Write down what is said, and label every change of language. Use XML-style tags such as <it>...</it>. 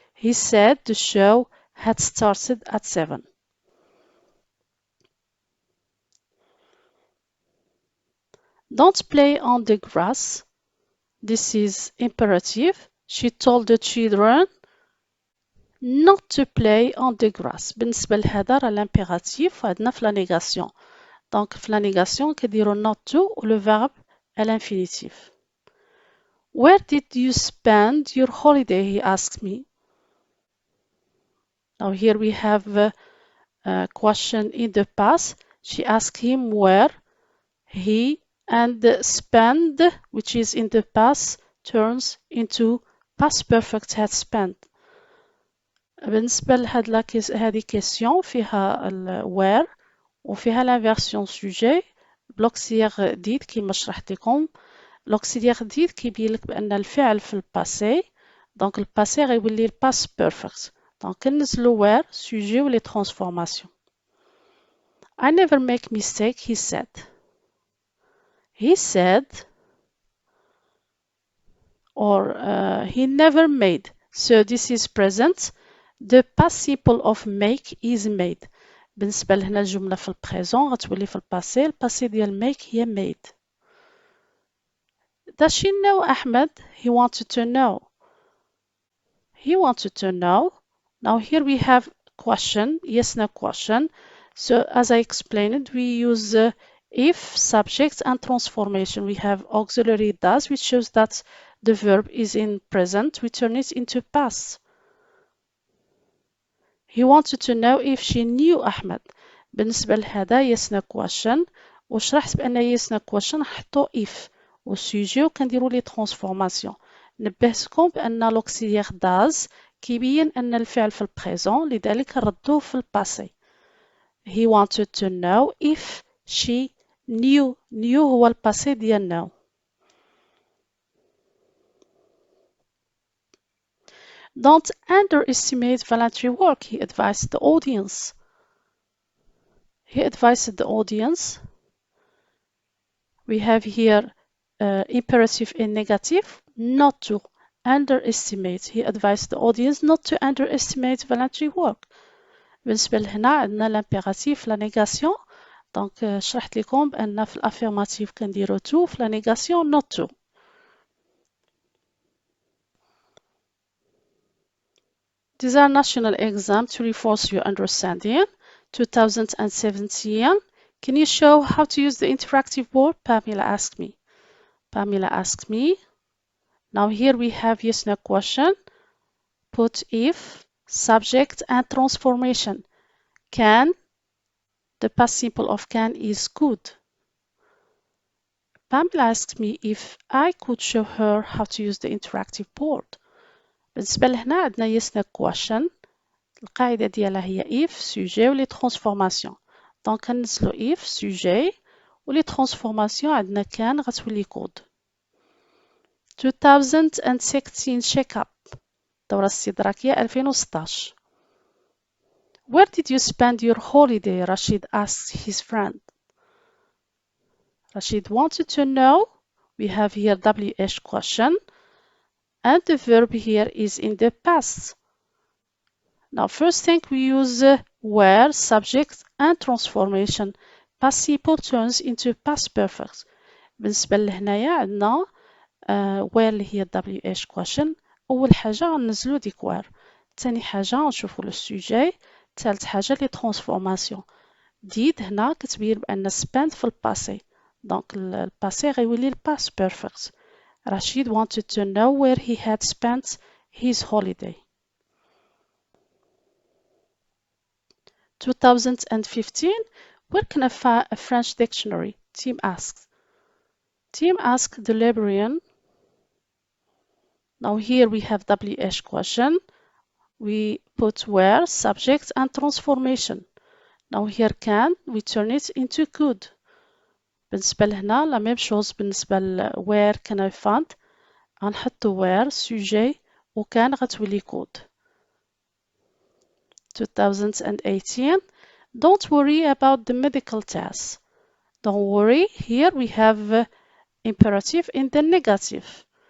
<en>He said the show had started at 7. Don't play on the grass. This is imperative. She told the children not to play on the grass.</en> <ar>بالنسبة لهذا راه l'impératif وعندنا في la négation.</ar> <fr>Donc في la négation كديروا not to و le verbe à l'infinitif.</fr> <en>Where did you spend your holiday? He asked me. Now here we have a question in the past. She asked him where. He and spend, which is in the past, turns into past perfect had spent.</en> <ar>بالنسبة هذه question فيها ال where وفيها l'inversion sujet. l'auxiliaire did كيما شرحت لكم. l'auxiliaire did كيبين لك بأن الفعل في الباسي، دونك الباسي غيولي الباس بيرفكت. دونك كنزلو where sujet و les transformations.</ar> <en>I never make mistake, he said. He said, or he never made. So this is present. The past simple of make is made.</en> <ar>بالنسبة لهنا الجملة في البريزون غتولي في الباسي. الباسي ديال make هي made.</ar> <en>Does she know Ahmed? He wanted to know. He wanted to know. Now here we have question, yes, no question. So as I explained, we use if, subject, and transformation. We have auxiliary does, which shows that the verb is in present. We turn it into past. He wanted to know if she knew Ahmed.</en> <ar>بالنسبة لهذا</ar> <en>yes, no question.</en> <ar>وشرحت بأن yes, no question نحطو if والسوجي وكنديرو لي transformation. نبهتكم بأن l'auxiliaire does كيبين أن الفعل في البريزون لذلك ردوه في الباسي.</ar> <en>He wanted to know if she knew.</en> <ar>knew هو الباسي ديال know.</ar> <en>Don't underestimate voluntary work, he advised the audience. He advised the audience. We have here imperative in negative, not to underestimate. He advised the audience not to underestimate voluntary work.</en> <ar>بالنسبة لهنا عندنا l'impératif la négation. دونك شرحت لكم بأن في الأفيرماتيف كنديرو to، في la négation not to.</ar> <en>These are national exams to reinforce your understanding. 2017. Can you show how to use the interactive board? Pamela asked me. Pamela asked me. Now here we have yes no question. Put if, subject, and transformation. Can, the past simple of can is could. Pamela asked me if I could show her how to use the interactive board.</en> <ar>بالنسبة لهنا عندنا yes no question. القاعدة ديالها هي if, sujet و les transformations. دونك كنزلو if, sujet و les transformations عندنا كان غتولي could. 2016 check-up. الدورة الاستدراكية 2016.</ar> <en>Where did you spend your holiday? Rashid asked his friend. Rashid wanted to know. We have here WH question. And the verb here is in the past. Now first thing we use where, subject, and transformation. Past simple turns into past perfect.</en> <ar>بالنسبة لهنايا عندنا where اللي هي WH question. أول حاجة غنزلو ديك where. تاني حاجة غنشوفو لو sujet. ثالث حاجة لي transformation. did هنا كتبين بأن spend في الباسي. دونك الباسي غيولي الباس perfect.</ar> <en>Rashid wanted to know where he had spent his holiday. 2015. Where can I find a French dictionary? Tim asked. Tim asked the librarian. Now here we have WH question. We put where, subject, and transformation. Now here can, we turn it into could.</en> <ar>بالنسبة لهنا لا ميم شوز بالنسبة ل where can I find. غنحطو where, sujet, وكان غتولي could.</ar> <en>2018. Don't worry about the medical test. Don't worry. Here we have imperative in the negative.</en>